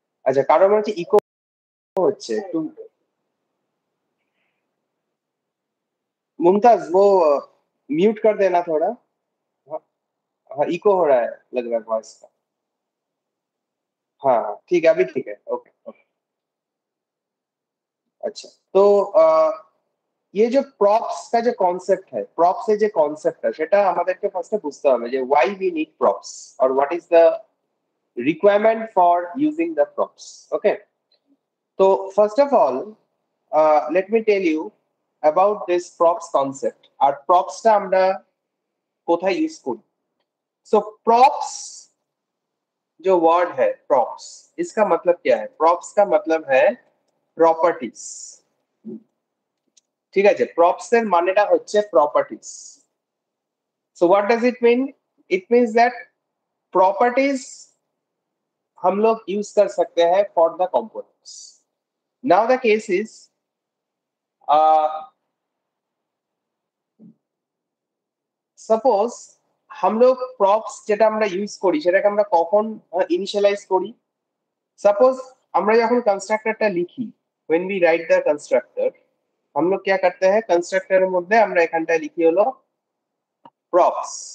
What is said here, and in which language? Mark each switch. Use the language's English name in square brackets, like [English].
[Bangla] अच्छा কারো মনে হচ্ছে ইকো হচ্ছে, একটু मुमताज [Hindi] वो म्यूट कर देना थोड़ा। हाँ, हाँ इको हो रहा है लग रहा है वॉइस का। हाँ हाँ, ठीक है अभी ठीक है, ओके ओके। अच्छा तो ये जो प्रॉप्स का जो कॉन्सेप्ट है, प्रॉप्स [Bangla] এর যে কনসেপ্টটা সেটা আমাদেরকে ফার্স্টে বুঝতে হবে যে [English] why we need props or what is the requirement for using the props. Okay, so first of all let me tell you about this props concept [Bangla] আর প্রপসটা আমরা কোথায় ইউজ করি। [Hindi] सो प्रॉप्स जो वर्ड है प्रॉप्स, इसका मतलब क्या है? प्रॉप्स का मतलब है प्रॉपर्टीज। [Bangla] ঠিক আছে, প্রপস এর মানেটা হচ্ছে properties. [English] So what does it mean? It means that properties [Hindi] हम लोग यूज कर सकते हैं [English] For the components. Now the case is suppose [Hindi] हम लोग [Bangla] প্রপস যেটা আমরা ইউজ করি সেটাকে আমরা কখন ইনিশিয়ালাইজ করি? सपोज আমরা যখন কনস্ট্রাক্টরটা লিখি, [English] when we write the constructor, [Hindi] हम लोग क्या करते हैं [Bangla] কনস্ট্রাক্টরের মধ্যে আমরা এখানটায় লিখি হলো প্রপস।